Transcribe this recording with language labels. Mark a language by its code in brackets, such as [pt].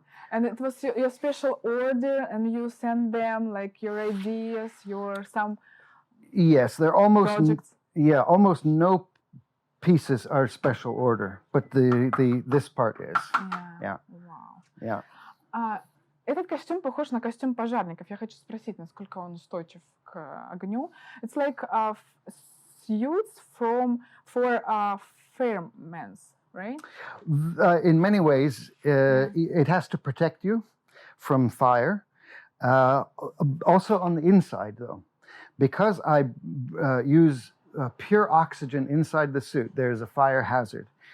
[en] And it was your special order, and you send them like your ideas, your some Yes, they're almost projects. almost no pieces are special order, but this part is. Yeah. Вау. Yeah. [ru] Этот костюм похож на костюм пожарников. Я хочу спросить, насколько он устойчив к огню. [en] It's like suits for firemen, right? In many ways, it has to protect you from fire. Also on the inside, though, because I use pure oxygen inside the suit, there's a fire hazard.